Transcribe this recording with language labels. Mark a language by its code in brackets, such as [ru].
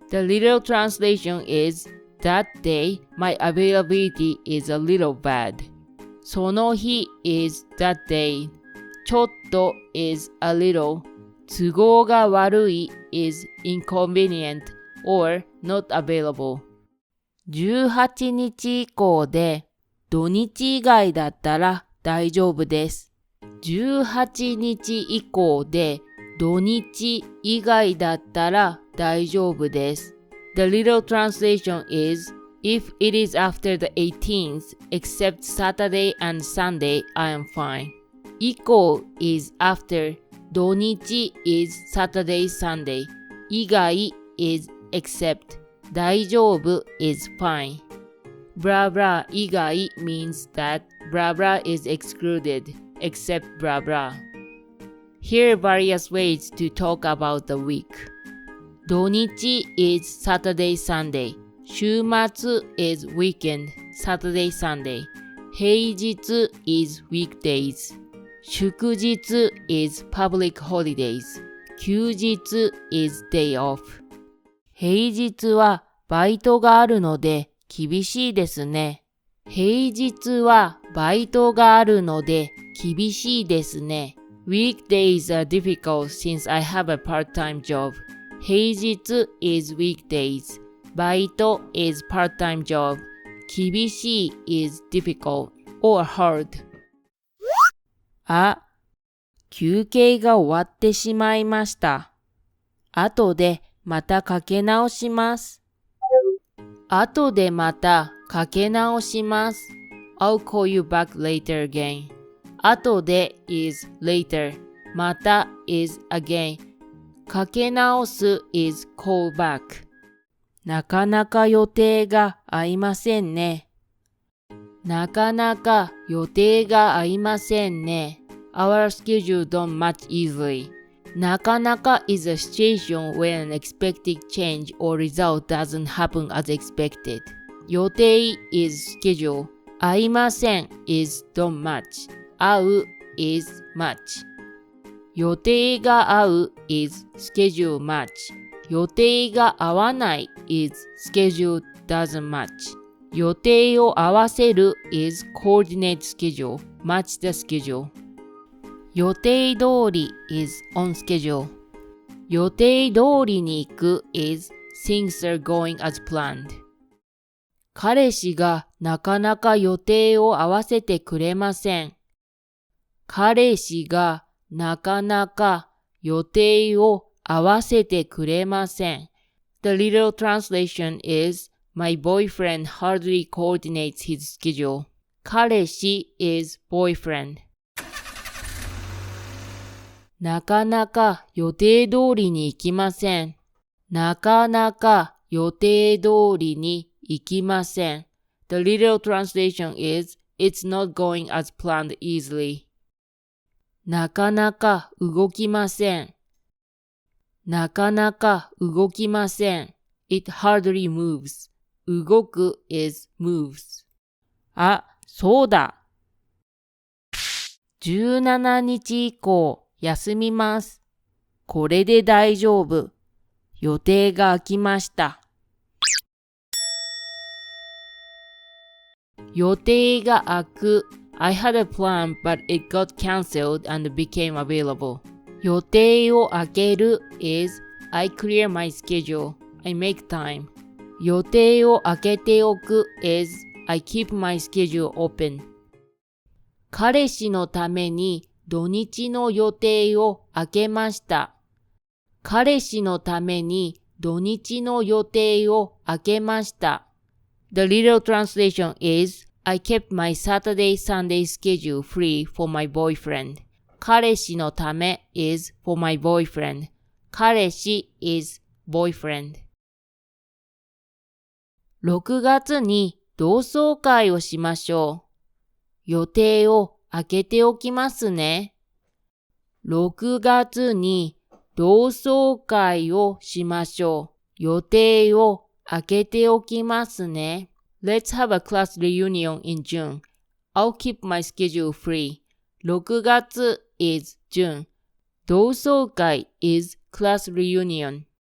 [en] The literal translation is, that day my availability is a little bad. その日 is that day. ちょっと is a little. [ja] 都合が悪い [en] is inconvenient or not available. [ja] 18日以降で土日以外だったら大丈夫です。 18日以降で土日以外だったら大丈夫です。 [en] The literal translation is, if it is after the 18th, except Saturday and Sunday, I am fine. 以降 is after, 土日 is Saturday, Sunday. 以外 is except, 大丈夫 is fine. Blah blah 以外 means that blah blah is excluded, except blah blah. Here are various ways to talk about the week. 土日 is Saturday, Sunday. 週末 is weekend, Saturday, Sunday. 平日 is weekdays. 祝日 is public holidays. 休日 is day off. [ja] 平日はバイトがあるので厳しいですね。平日はバイトがあるので厳しいですね。 [en] Weekdays are difficult since I have a part-time job. 平日 is weekdays. バイト is part-time job. 厳しい is difficult or hard. [ja] あ、休憩が終わってしまいました。後でまたかけ直します。後でまたかけ直します。 [en] I'll call you back later again. 後で is later. また is again. かけ直す is call back. [ja] なかなか予定が合いませんね。なかなか予定が合いませんね。 [en] Our schedule don't match easily. なかなか is a situation when an expected change or result doesn't happen as expected. 予定 is schedule. 会いません is don't match. 会う is match. [ja] 予定が合う [en] is schedule match. [ja] 予定が合わない [en] is schedule doesn't match. [ja] 予定を合わせる [en] is coordinate schedule. Match the schedule. 予定通り is on schedule. [ja] 予定通りに行く [en] is things are going as planned. [ja] 彼氏がなかなか予定を合わせてくれません。彼氏がなかなか予定を合わせてくれません。 [en] The literal translation is, My boyfriend hardly coordinates his schedule. 彼氏 is boyfriend. [ja] なかなか予定通りに行きません。なかなか予定通りに行きません。 [en] The literal translation is, It's not going as planned easily. [ja] なかなか動きません。なかなか動きません。 [en] It hardly moves. 動く is moves. [ja] あ、そうだ。 17日以降休みます。これで大丈夫。予定が空きました。予定が空く。 [en] I had a plan, but it got cancelled and became available. [ja] 予定を空ける [en] is I clear my schedule. I make time. [ja] 予定を空けておく [en] is I keep my schedule open. [ja] 彼氏のために土日の予定を空けました。彼氏のために土日の予定を空けました。 [en] The literal translation is, I kept my Saturday-Sunday schedule free for my boyfriend. [ja] 彼氏のため [en] is for my boyfriend. 彼氏 is boyfriend. [ja] 6月に同窓会をしましょう。予定を空けておきますね。6月に同窓会をしましょう。予定を空けておきますね。 [en] Let's have a class reunion in June. I'll keep my schedule free. 6月 is June. 同窓会 is class reunion.